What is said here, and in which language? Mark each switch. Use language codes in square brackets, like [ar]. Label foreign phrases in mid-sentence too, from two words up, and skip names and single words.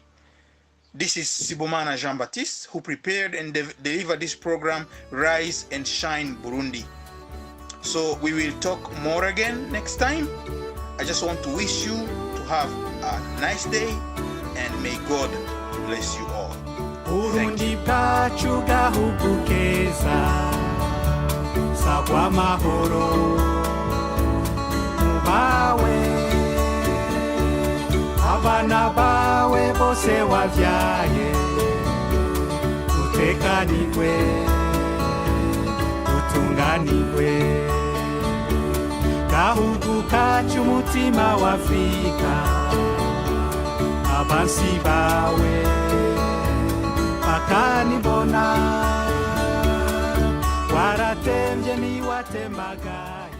[en] This is Sibomana Jean Baptiste, who prepared and delivered this program, Rise and Shine Burundi. So we will talk more again next time. I just want to wish you to have a nice day, and may God bless you all. [rn] Burundi bwacu gahugu keza, sagwa mahoro mubawe, abana bawe bose wavyaye, utekanirwe, utunganirwe, gahugu kacu mutima wa Afrika, abansi bawe bakanibona, waratemvye niwatemaga.